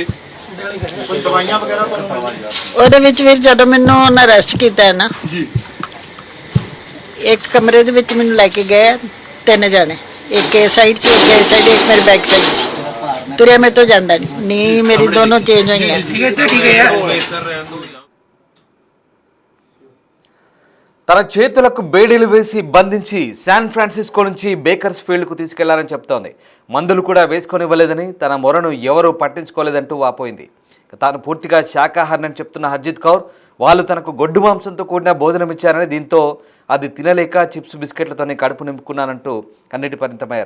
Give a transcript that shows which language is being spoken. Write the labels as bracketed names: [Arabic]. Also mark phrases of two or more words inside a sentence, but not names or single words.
[Punjabi] ਕੋਈ ਦਵਾਈਆਂ ਵਗੈਰਾ ਤੁਹਾਨੂੰ? ਉਹਦੇ ਵਿੱਚ ਫਿਰ ਜਦੋਂ ਮੈਨੂੰ ਉਹਨਾਂ ਅਰੈਸਟ ਕੀਤਾ ਹੈ ਨਾ ਜੀ ਇੱਕ ਕਮਰੇ ਦੇ ਵਿੱਚ ਮੈਨੂੰ ਲੈ ਕੇ ਗਏ 3 ਜਾਣੇ ਇੱਕ ਇਸ ਸਾਈਡ ਸੀ ਇੱਕ ਇਸ ਸਾਈਡ ਇੱਕ ਮੇਰੇ [English] back side [Punjabi] ਸੀ ਤੁਰਿਆ ਮੇਰੇ ਤੋਂ ਜਾਂਦਾ ਨਹੀਂ ਮੇਰੀ ਦੋਨੋਂ ਚੇਂਜ ਹੋਈਆਂ। [Telugu] తన చేతులకు బేడీలు వేసి బంధించి శాన్ ఫ్రాన్సిస్కో నుంచి బేకర్స్ ఫీల్డ్కు తీసుకెళ్లారని చెప్తోంది. మందులు కూడా వేసుకొనివ్వలేదని తన మొరను ఎవరూ పట్టించుకోలేదంటూ వాపోయింది. తాను పూర్తిగా శాకాహారిని చెప్తున్న హర్జిత్ కౌర్ వాళ్ళు తనకు గొడ్డు మాంసంతో కూడిన భోజనం ఇచ్చారని దీంతో అది తినలేక చిప్స్ బిస్కెట్లతోనే కడుపు నింపుకున్నానంటూ కన్నీటి పరిమితమయ్యారు.